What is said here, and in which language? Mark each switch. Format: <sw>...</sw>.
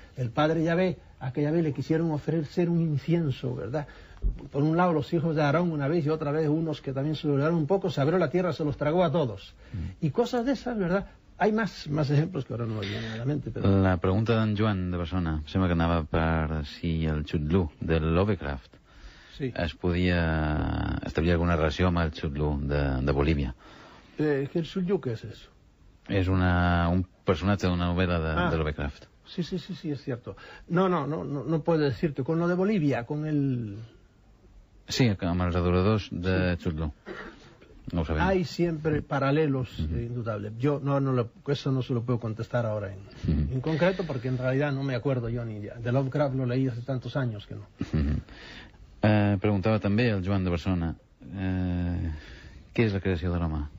<es>El padre Yahvé, a que Yahvé le quisieron ofrecer un incienso, ¿verdad? Por un lado los hijos de Aarón una vez, y otra vez unos que también se lograron un poco, se abrió la tierra, se los tragó a todos. Y cosas de esas, ¿verdad? Hay más ejemplos que ahora no me vienen a la mente.</es> <ca>Però... La pregunta d'en Joan de Barcelona sembla que anava per si el Chudlú de Lovecraft es podia establir alguna relació amb el Chudlú de Bolívia.</ca> <es>¿El Chudlú qué es eso? Es un personaje de una novela de Lovecraft. Sí, es cierto. No puedo decirte. Con lo de Bolívia, con el...</es> <ca>Sí, amb els adoradors de Chudlú. No ho sabem.</ca> <es>Hay siempre paralelos indudables. Yo eso no se lo puedo contestar ahora en concreto, porque en realidad no me acuerdo yo ni de Lovecraft, lo leí hace tantos años que no.</es> <ca>Preguntava també el Joan de Barcelona què és la creació de l'home?</ca>